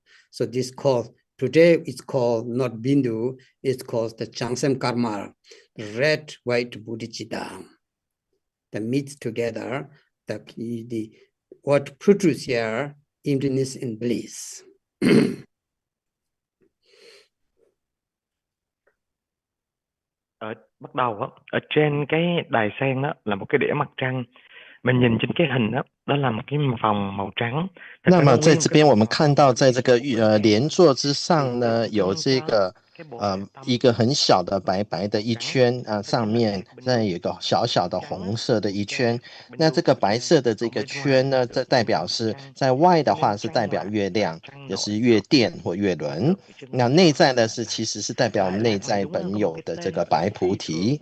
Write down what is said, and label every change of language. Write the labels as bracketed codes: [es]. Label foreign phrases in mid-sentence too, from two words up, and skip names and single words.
[en] So this called, today it's called not bindu, it's called the [bo] བྱང་སེམས་དཀར་དམར, [en] red, white bodhicitta. The meets together, the what produce here, emptiness and bliss. [vi] Bắt đầu á, ở trên cái đài sen đó là một cái đĩa mặt trăng, Mình nhìn trên cái hình đó, đó là một cái phòng màu trắng. Thật [zh] 那 [vi] ra [zh] 么 [vi] nó [zh] 在 [vi] nguyên [zh] 这 [vi] một [zh] 边 [vi] cái [zh] 我们 [vi] phòng [zh] 看到，在这个 [vi] màu [zh] 莲座之上呢， [vi] trắng. [zh] 有这个 [vi] Cái bộ hạch tâm [zh] 一个很小的白白的一 [vi] trắng. [zh] 圈啊， 上面再有一个小小的红色的一圈。那这个白色的这个圈呢，这代表是在外的话是代表月亮，也是月殿或月轮。那内在呢是其实是代表我们内在本有的这个白菩提。